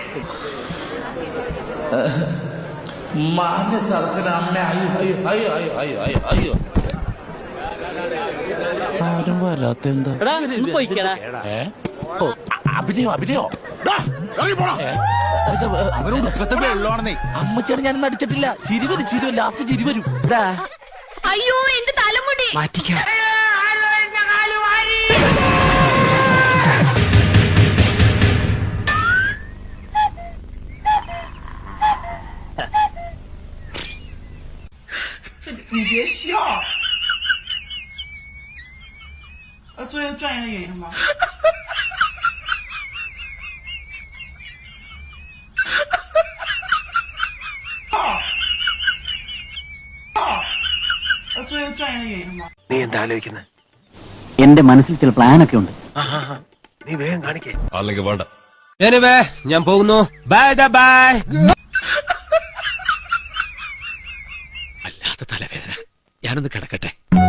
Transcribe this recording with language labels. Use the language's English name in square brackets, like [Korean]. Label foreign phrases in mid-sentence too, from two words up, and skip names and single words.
[Malayalam] മാന്യ സദസ്സിനമ്മ അയ്യോ ആരും വരാത്തെന്താ അഭിനയോ അമ്മച്ചേട് ഞാനൊന്നും അടിച്ചിട്ടില്ല. ചിരിവരും ലാസ്റ്റ് ചിരിവരും. അയ്യോ എന്റെ തലമുടി മാറ്റിക്കാം. [Chinese] 你别笑。做一个专业的演员吗？做一个专业的演员吗？ [Malayalam] നീ എന്താ ആലോചിക്കുന്നത്? എന്റെ മനസ്സിൽ ചില പ്ലാനൊക്കെ ഉണ്ട്. നീ വേഗം കാണിക്കേ. അല്ലെങ്കിൽ വേണ്ട. ഞാൻ പോകുന്നു. [English] bye bye. [Malayalam] അല്ലാത്ത തലവേദന. ഞാനൊന്ന് കിടക്കട്ടെ.